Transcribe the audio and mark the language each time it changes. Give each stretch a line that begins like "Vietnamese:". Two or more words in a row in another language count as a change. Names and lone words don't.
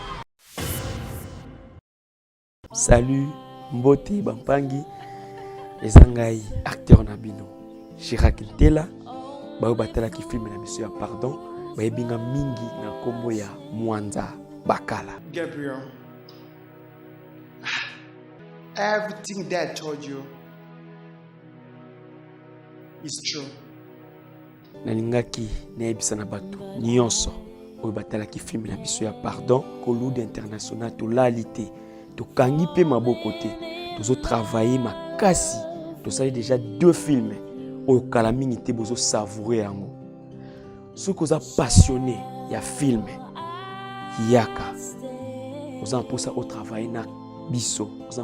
Lingala: Salut Mbote Bampangi ezangai acteur na bino Chirac Ntela bayo batala ki film na biso ya pardon bayebinga mingi na kombo ya Mwanza Bakala.
English: Gabriel, everything Dad told you is true.
Lingala: Nalingaki nayebisa na bato nyonso oyo batala ki film na biso ya pardon kolude international to lalité tokangi pe maboko te tozo travailler makasi tosali déjà 2 films oyo kala mingi te bozo savourer yango soki oza passionné ya film yaka oza mposa otravaille na biso oza